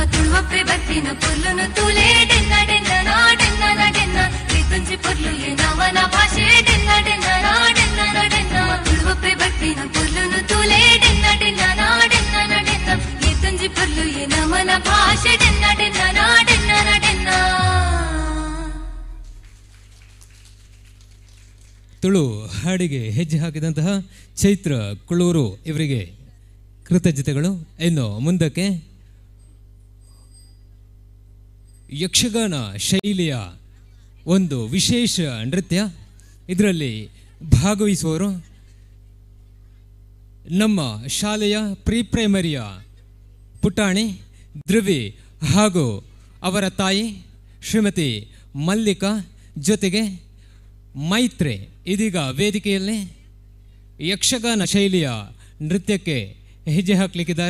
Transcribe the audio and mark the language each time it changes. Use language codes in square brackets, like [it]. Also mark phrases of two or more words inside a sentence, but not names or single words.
[tcy] ಉಳುವಪ್ಪೆ ಬರ್ತಿನ ಪುರ್ಲುನು ತೂಲೆ ಡೆನ್ನ ಡೆನ್ನ ನಾ ಡೆನ್ನ ನ ಡೆನ್ನ ತುಂಜಿ ಪುರ್ಲು ನವನ ಭಾಷೆ ಡೆನ್ನ ಡೆನ್ನ ನಾ ಡೆನ್ನ ನ ಡೆನ್ನ ಉಳುವಪ್ಪೆ ಬರ್ತಿನ ಪುರ್ಲುನು ತೂಲೆ ಡೆನ್ನ ಡೆನ್ನ ನಾ ಡೆನ್ನ ನ ಡೆನ್ನ ತುಂಜಿ ಪುರ್ಲು ನವನ ಭಾಷೆ ಡೆನ್ನ ಡೆನ್ನ ನಾ ಡೆನ್ನ ನ ಡೆನ್ನ. [kn] ತುಳು ಹಾಡಿಗೆ ಹೆಜ್ಜೆ ಹಾಕಿದಂತಹ ಚೈತ್ರ ಕುಳೂರು ಇವರಿಗೆ ಕೃತಜ್ಞತೆಗಳು. ಇನ್ನು ಮುಂದಕ್ಕೆ ಯಕ್ಷಗಾನ ಶೈಲಿಯ ಒಂದು ವಿಶೇಷ ನೃತ್ಯ. ಇದರಲ್ಲಿ ಭಾಗವಹಿಸುವವರು ನಮ್ಮ ಶಾಲೆಯ ಪ್ರೀ ಪ್ರೈಮರಿಯ ಪುಟಾಣಿ ಧ್ರುವಿ ಹಾಗೂ ಅವರ ತಾಯಿ ಶ್ರೀಮತಿ ಮಲ್ಲಿಕಾ, ಜೊತೆಗೆ ಮೈತ್ರಿ ಇದೀಗ ವೇದಿಕೆಯಲ್ಲಿ ಯಕ್ಷಗಾನ ಶೈಲಿಯ ನೃತ್ಯಕ್ಕೆ ಹೆಜ್ಜೆ ಹಾಕಲಿಕ್ಕಿದ್ದಾರೆ.